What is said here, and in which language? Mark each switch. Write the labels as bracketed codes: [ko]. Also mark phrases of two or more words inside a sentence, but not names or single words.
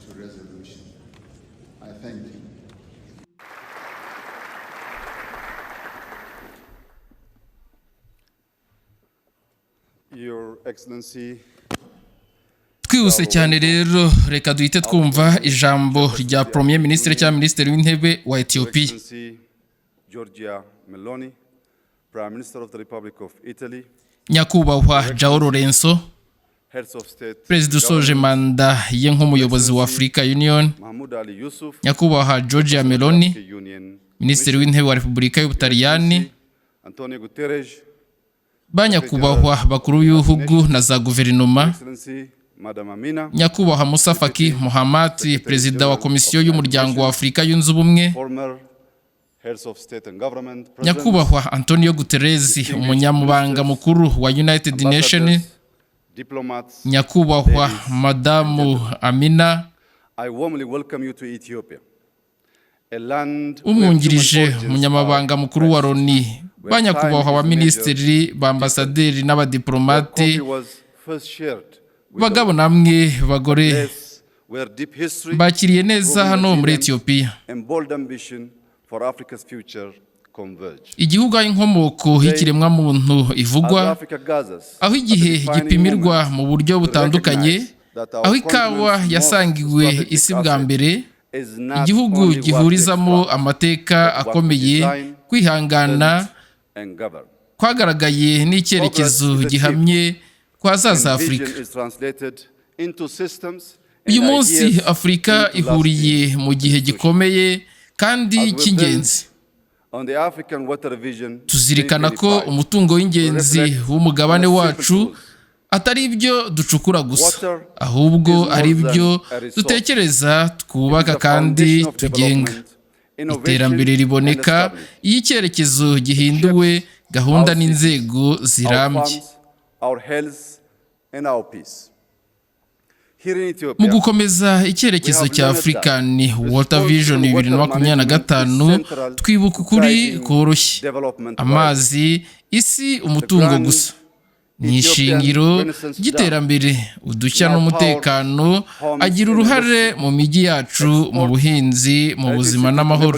[en] Your Excellency, [rw] Twihuse cyane rero, reka duhite twumva ijambo rya [fr] Premier Ministre [rw] cyangwa Minisitiri w'Intebe wa Ethiopia. [en] Excellency Giorgia Meloni, Prime Minister of the Republic of Italy, [rw] Nyakubahwa João Lourenço, [en] Heads of State, [rw] Perezida usoje manda ye nk'umuyobozi wa Africa Union, Mahmoud Ali Yusuf, Nyakubahwa Giorgia Meloni, Union, Minisitiri w'Intebe wa Repubulika y'Ubutaliyani, Antonio Guterres, Banyakubahwa bakuru b'ibihugu na za guverinoma, [en] Excellency Madam Amina, [rw] Nyakubahwa Musa Faki Mohamed, Perezida wa Komisiyo y'Umuryango wa Afurika yunze ubumwe, [en] former Heads of State and Government, [rw] Nyakubahwa Antonio Guterres, umunyamabanga mukuru wa United Nations, [en] diplomats, [rw] Nyakubahwa Madamu Amina, [en] I warmly welcome you to Ethiopia, a land [rw] umwungirije umunyamabanga mukuru wa Loni, Banyakubahwa abaminisitiri, bambasaderi n'abadiplomate, bagabo namwe bagore, bakiriye neza hano muri Ethiopia. Igihugu aho inkomoko y'ikiremwamuntu ivugwa, aho igihe gipimirwa mu buryo butandukanye, [en] that our [rw] aho ikawa [en] continent's [rw] yasangiwe [en] most strategic [rw] isi bwa [en] asset [rw] mbere, [en] is not [rw] igihugu [en] only what to [rw] gihurizamo [en] extract, [rw] amateka [en] but what to [rw] akomeye, [en] design, [rw] kwihangana [en] build, and govern. [rw] kwagaragaye n'icyerekezo [en] Progress is [rw] gihamye ku hazaza [en] And [rw] Afurika. [en] vision is translated into systems [rw] Uyu [en] and [rw] munsi [en] ideas [rw] Afurika [en] into [rw] ihuriye [en] lasting [rw] mu gihe gikomeye kandi [en] As we [rw] cy'ingenzi. [en] on the African Water Vision [rw] Tuzirikana ko 2025, umutungo w'ingenzi [en] reflect [rw] w'umugabane [en] on a [rw] wacu [en] simple truth. [rw] atari ibyo ducukura gusa, [en] Water [rw] ahubwo [en] is more [rw] ari [en] than [rw] byo [en] a resource. [rw] dutekereza, [en] It is [rw] twubaka [en] the [rw] kandi [en] foundation of [rw] tugenga. [en] development, innovation, [rw] Iterambere [en] and [rw] riboneka [en] establishment. [rw] iyo icyerekezo gihinduwe, gahunda [en] our [rw] n'inzego [en] Our [rw] zirambye. [en] farms, our health, and our peace. Here in [rw] Mu Ethiopia, gukomeza icyerekezo cya African Water Vision 2025, twibuka ukuri koroshye: amazi, isi, umutungo gusa ni ishingiro ry'iterambere. Udushya n'umutekano agira uruhare mu mijyi yacu, mu buhinzi, mu buzima n'amahoro.